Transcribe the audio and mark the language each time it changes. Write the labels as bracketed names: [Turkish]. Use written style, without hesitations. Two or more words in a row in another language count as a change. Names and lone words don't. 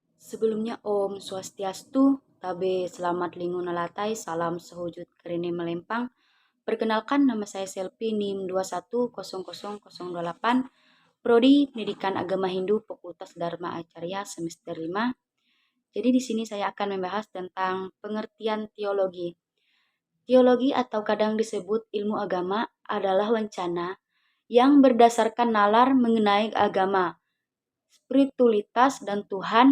[Indonesian] Sebelumnya [Sanskrit] Om Swastiastu, [Ngaju] Tabe Selamat Lingu Nalatai, Salam Sehujud Kerene Melempang. [Indonesian] Perkenalkan nama saya Selvi NIM 21000028, Prodi Pendidikan Agama Hindu Fakultas Dharma Acarya semester 5. Jadi di sini saya akan membahas tentang pengertian teologi. Teologi atau kadang disebut ilmu agama adalah wacana yang berdasarkan nalar mengenai agama, spiritualitas, dan Tuhan.